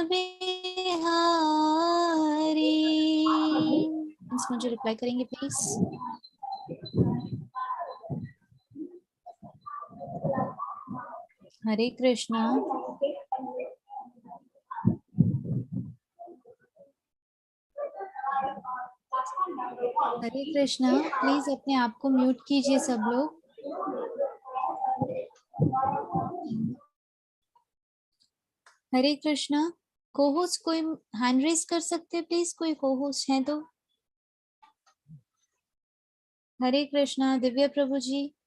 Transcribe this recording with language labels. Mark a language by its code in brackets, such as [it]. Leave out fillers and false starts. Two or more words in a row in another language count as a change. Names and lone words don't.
[hi] बिहारी। मुझे रिप्लाई करेंगे प्लीज। हरे कृष्णा। हरे कृष्णा, प्लीज अपने आप को म्यूट कीजिए सब लोग। हरे कृष्णा, को-होस्ट कोई [en] hand raise [hi] कर सकते हैं प्लीज? कोई को-होस्ट है तो। हरे कृष्णा। दिव्या प्रभु जी।